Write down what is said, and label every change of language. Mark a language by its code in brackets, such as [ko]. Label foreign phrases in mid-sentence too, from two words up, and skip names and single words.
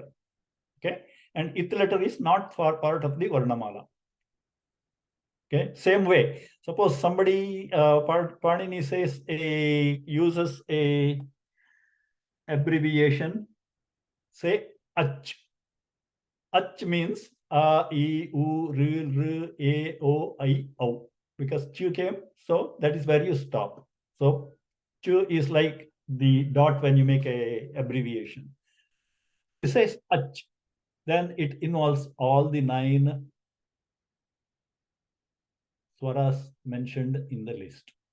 [en] Okay, and ith letter is not for part of the Varnamala. Okay, same way. Suppose somebody Panini says uses a abbreviation, say ach. Ach means [sa] a, e, u, r, a, o, I, o. [en] Because chu came, so that is where you stop. So chu is like the dot when you make a abbreviation. it says ach, then it involves all the 9 swaras mentioned in the list.